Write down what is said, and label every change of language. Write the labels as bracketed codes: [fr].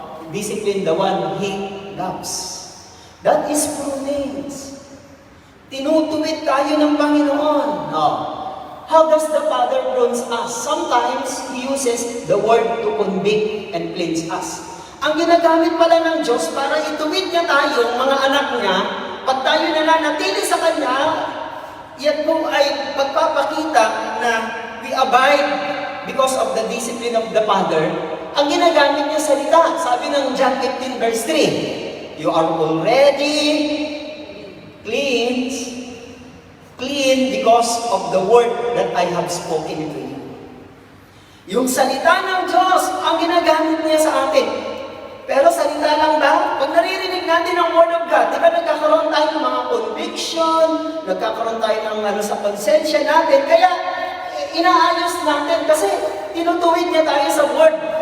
[en] Discipline the one He loves. That is prudence. [tl] Tinutuwid tayo ng Panginoon. [en] How does the Father prune us? Sometimes He uses the word to convict and cleanse us. [tl] Ang ginagamit pala ng Diyos para ituwid niya tayo, mga anak niya, pag tayo nananatili sa Kanya, yan po ay pagpapakita na [en] we abide because of the discipline of the Father. [tl] Ang ginagamit niya salita, sabi ng John 15 verse 3, [en] you are already clean because of the word that I have spoken to you. [tl] Yung salita ng Diyos, ang ginagamit niya sa atin. Pero salita lang ba? Pag naririnig natin ang Word of God, di ba nagkakaroon tayo ng mga conviction, nagkakaroon tayo ng sa konsensya natin, kaya inaayos natin kasi tinutuwid niya tayo sa Word.